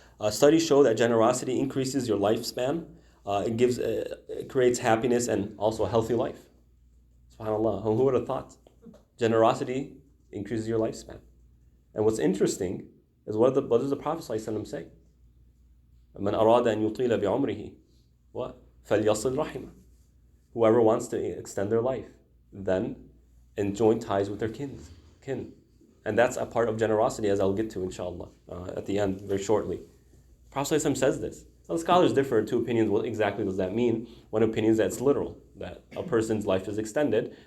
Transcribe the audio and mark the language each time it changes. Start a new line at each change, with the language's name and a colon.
English: Studies show that generosity increases your lifespan. It creates happiness and also a healthy life. SubhanAllah, who would have thought? Generosity increases your lifespan. And what's interesting is what does the Prophet ﷺ say?
Arabic: من أراد أن يطيل بعمره
English: what?
Arabic: فليصل رحمه.
English: Whoever wants to extend their life, then join ties with their kin. And that's a part of generosity, as I'll get to, inshallah, at the end, very shortly. Prophet ﷺ says this. Now, the scholars differ in two opinions. What exactly does that mean? One opinion is that it's literal, that a person's life is extended.